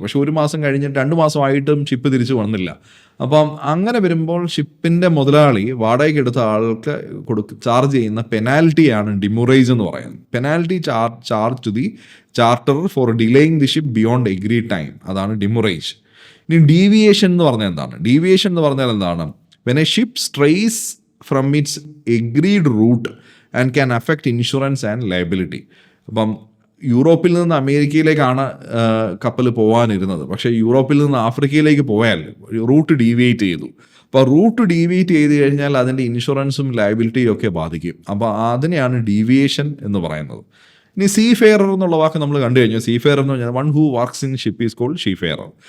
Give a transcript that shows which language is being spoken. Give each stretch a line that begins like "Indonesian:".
Malayalam: പക്ഷെ ഒരു മാസം കഴിഞ്ഞിട്ട് 2 മാസമായിട്ടും ഷിപ്പ് തിരിച്ചു വന്നില്ല. അപ്പം അങ്ങനെ വരുമ്പോൾ ഷിപ്പിൻ്റെ മുതലാളി വാടകയ്ക്ക് എടുത്ത ആൾക്ക് ചാർജ് ചെയ്യുന്ന പെനാൽറ്റിയാണ് ഡിമൊറേജ് എന്ന് പറയുന്നത്.
English: penalty charge to the charterer for delaying the ship beyond agreed time,
Malayalam: അതാണ് ഡിമൊറേജ്. ഇനി ഡീവിയേഷൻ എന്ന് പറഞ്ഞാൽ എന്താണ്?
English: When a ship strays from its agreed route and can affect insurance and liability.
Malayalam: അപ്പം യൂറോപ്പിൽ നിന്ന് അമേരിക്കയിലേക്കാണ് കപ്പൽ പോകാനിരുന്നത്. പക്ഷേ യൂറോപ്പിൽ നിന്ന് ആഫ്രിക്കയിലേക്ക് പോയാൽ റൂട്ട് ഡീവിയേറ്റ് ചെയ്തു. അപ്പോൾ റൂട്ട് ഡീവിയേറ്റ് ചെയ്ത് കഴിഞ്ഞാൽ അതിൻ്റെ ഇൻഷുറൻസും ലയബിലിറ്റിയും ഒക്കെ ബാധിക്കും. അപ്പോൾ അതിനെയാണ് ഡീവിയേഷൻ എന്ന് പറയുന്നത്. ഇനി സീ ഫെയറർ എന്നുള്ള വാക്ക് നമ്മൾ കണ്ടു കഴിഞ്ഞു. സീ ഫെയർ എന്ന് പറഞ്ഞാൽ
English: One who works in ship is called seafarer.